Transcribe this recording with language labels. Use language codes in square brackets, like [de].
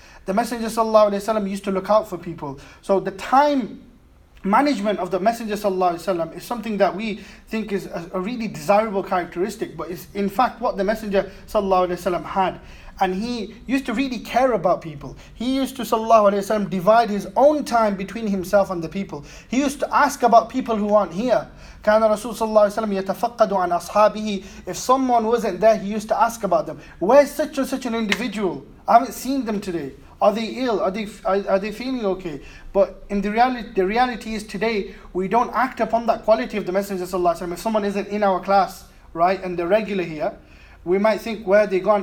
[en] The Messenger sallallahu alaihi wasallam used to look out for people. So the time management of the Messenger sallallahu alaihi wasallam is something that we think is a really desirable characteristic, but it's in fact what the Messenger sallallahu alaihi wasallam had. And he used to really care about people. He used to sallallahu alaihi wasallam divide his own time between himself and the people. He used to ask about people who aren't here. [ar] كان رسول صلى الله عليه وسلم يتفقد عن أصحابه. [en] If someone wasn't there, he used to ask about them. Where's such and such an individual? I haven't seen them today. Are they ill? Are they feeling okay? But in the reality is today we don't act upon that quality of the Messenger sallallahu alaihi wasallam. If someone isn't in our class, right, and they're regular here, we might think, where are they gone?